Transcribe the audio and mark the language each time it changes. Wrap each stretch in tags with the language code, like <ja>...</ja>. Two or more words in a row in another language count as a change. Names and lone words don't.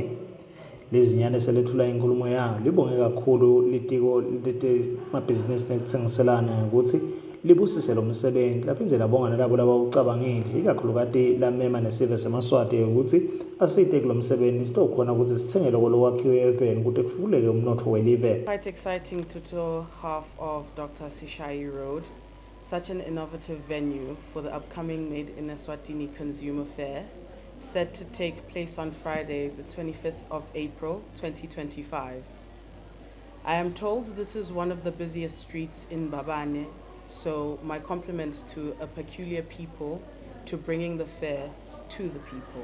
<ss>Lezinyane selethula inkulumo yayo libonge kakhulu litiko letemabhizinisi nekuthengiselana ukuthi libusise lo msebenzi laphinze labonga nalabo labawucabangile ikakhulukati lamema nesive seMaswati ukuthi asite kulo msebenzi sitokhona ukuthi sithenge lokho lokwakhiwe eVen ukuthi kuvuleke umnotho welive.</ss> <en>Quite exciting to tour half of Dr. Sishai Road, such an innovative venue for the upcoming Made in Eswatini Consumer Fair, set to take place on Friday, the 25th of April, 2025. I am told this is one of the busiest streets in Mbabane, so my compliments to a peculiar people to bringing the fair to the people.</en>